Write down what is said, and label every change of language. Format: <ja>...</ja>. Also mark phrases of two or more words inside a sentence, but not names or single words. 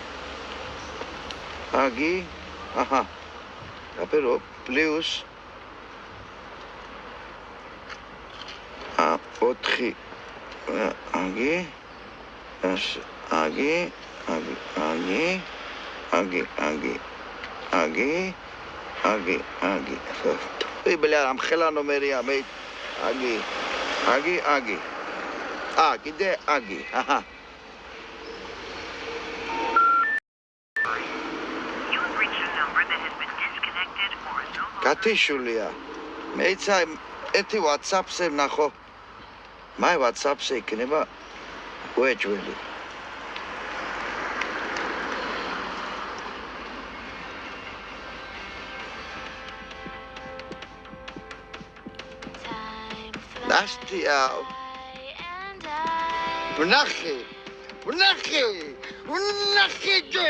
<ka>აგი. აჰა. აპერო პლუს 4 აგი. აგი.</ka> <ru>ой бля</ru> <ka>ამ ხელა ნომერია მე აგი. კიდე აგი. აჰა. გათიშულია. მეცა ერთი WhatsApp-ზე ნახო. მაი WhatsApp-ზე იქნება უეჭველი. Настя. Внахи, Джо.</ka>